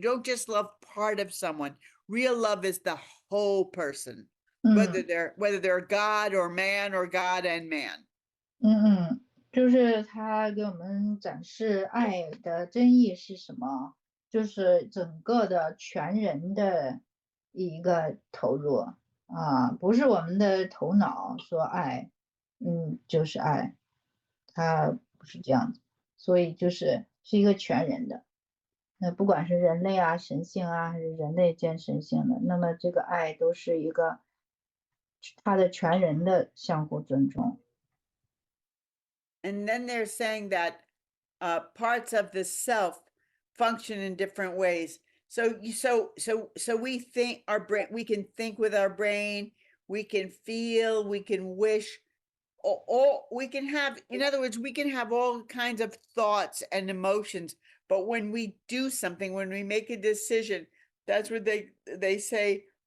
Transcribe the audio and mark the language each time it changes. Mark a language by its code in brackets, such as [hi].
[en] You don't just love part of someone. Real love is the whole person, whether they're God or man or God and man. [zh] 就是他给我们展示爱的真意是什么，就是整个的全人的一个投入啊，不是我们的头脑说爱，就是爱，它不是这样子，所以是一个全人的，那不管是人类啊、神性啊，还是人类兼神性的，那么这个爱都是一个他的全人的相互尊重。 [en] And then they're saying that parts of the self function in different ways. So we think our brain, we can think with our brain, we can feel, we can wish, all we can have, in other words, we can have all kinds of thoughts and emotions, but when we do something, when we make a decision, that's what they say,